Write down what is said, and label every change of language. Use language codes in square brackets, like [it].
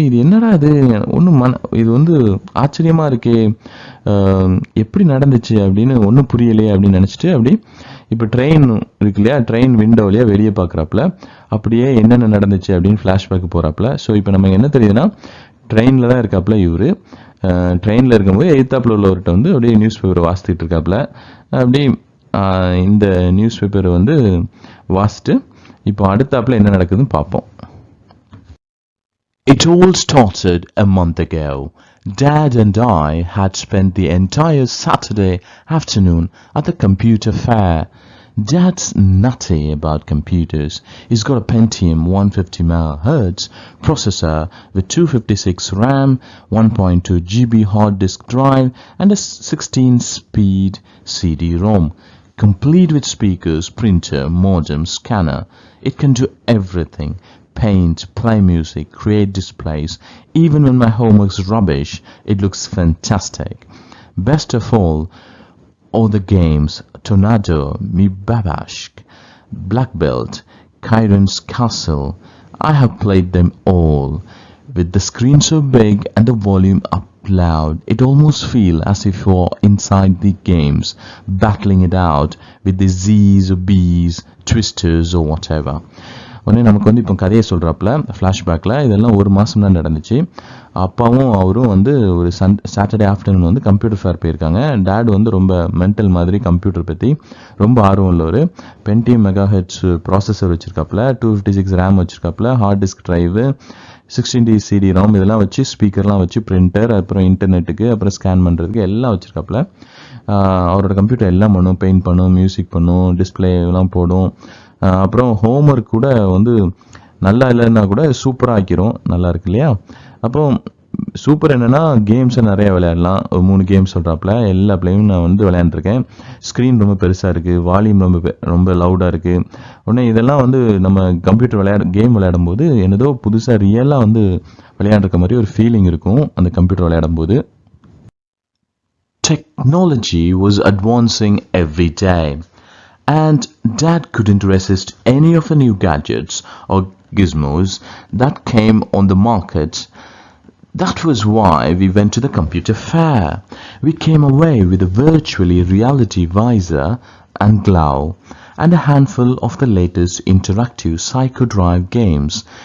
[ta] இது என்னடா இது ஒன்றும் இது வந்து ஆச்சரியமாக இருக்கே, எப்படி நடந்துச்சு அப்படின்னு ஒன்றும் புரியலையே அப்படின்னு நினச்சிட்டு அப்படி இப்போ ட்ரெயின் இருக்கு இல்லையா, ட்ரெயின் விண்டோ வழியாக வெளியே பார்க்குறாப்புல அப்படியே என்னென்ன நடந்துச்சு அப்படின்னு ஃப்ளாஷ்பேக் போகிறாப்புல. ஸோ இப்போ நமக்கு என்ன தெரியுதுன்னா, ட்ரெயினில் தான் இருக்காப்புல இவர். ட்ரெயினில் இருக்கும்போது எய்த்தாப்பில் உள்ளவர்கிட்ட வந்து அப்படியே நியூஸ் பேப்பரை வாசித்துட்டு இருக்காப்புல. அப்படி இந்த நியூஸ் பேப்பரை வந்து வாசிட்டு இப்போ அடுத்தாப்புல என்ன நடக்குதுன்னு பார்ப்போம். [en] It all started a month ago. Dad and I had spent the entire Saturday afternoon at the computer fair. Dad's nutty about computers. He's got a Pentium 150 MHz processor with 256 RAM, 1.2 GB hard disk drive and a 16-speed CD-ROM. Complete with speakers, printer, modem, scanner. It can do everything. Paint, play music, create displays. Even when my homework's rubbish, it looks fantastic. Best of all the games, Tornado, Mi Babashk, Black Belt, Chiron's Castle. I have played them all. With the screen so big and the volume up loud, it almost feels as if you're inside the games, battling it out with the Z's or B's, twisters or whatever. [ta] உடனே நமக்கு வந்து இப்போ கதையை சொல்கிறாப்புல ஃப்ளாஷ்பேக்கில். இதெல்லாம் ஒரு மாதம் தான் நடந்துச்சு. அப்பாவும் அவரும் வந்து ஒரு சாட்டர்டே ஆஃப்டர்நூன் வந்து கம்ப்யூட்டர் ஃபேர் போயிருக்காங்க. டேட் வந்து ரொம்ப மென்டல் மாதிரி கம்ப்யூட்டர் பற்றி ரொம்ப ஆர்வம் உள்ளவர். பென்டிஎம் megahertz processor வச்சுருக்காப்புல, 256 RAM வச்சுருக்காப்புல, hard disk drive, 16D CD-ROM இதெல்லாம் வச்சு, ஸ்பீக்கர்லாம் வச்சு, பிரிண்டர், அப்புறம் இன்டர்நெட்டுக்கு, அப்புறம் ஸ்கேன் பண்ணுறதுக்கு எல்லாம் வச்சுருக்காப்புல. அவரோட கம்ப்யூட்டர் எல்லாம் பண்ணும், பெயிண்ட் பண்ணும், மியூசிக் பண்ணும், டிஸ்பிளே எல்லாம் போடும். அப்புறம் ஹோம்ஒர்க் கூட வந்து நல்லா இல்லைன்னா கூட சூப்பராக ஆக்கிரும். நல்லா இருக்கு இல்லையா? அப்புறம் சூப்பர் என்னென்னா கேம்ஸை நிறையா விளையாடலாம். ஒரு 3 கேம்ஸ் சொல்கிறாப்புல. எல்லா பிளேயும் நான் வந்து விளையாண்டுருக்கேன். ஸ்க்ரீன் ரொம்ப பெருசாக இருக்குது, வால்யூம் ரொம்ப லவுடாக இருக்குது. உடனே இதெல்லாம் வந்து நம்ம கம்ப்யூட்டர் கேம் விளையாடும் போது என்னதோ புதுசாக ரியலாக வந்து விளையாண்டுருக்க மாதிரி ஒரு ஃபீலிங் இருக்கும் அந்த கம்ப்யூட்டர் விளையாடும் போது. [en] Technology was advancing every day. And Dad couldn't resist any of the new gadgets or gizmos that came on the market. That was why we went to the computer fair. We came away with a virtually reality visor and glove and a handful of the latest interactive psychodrive games.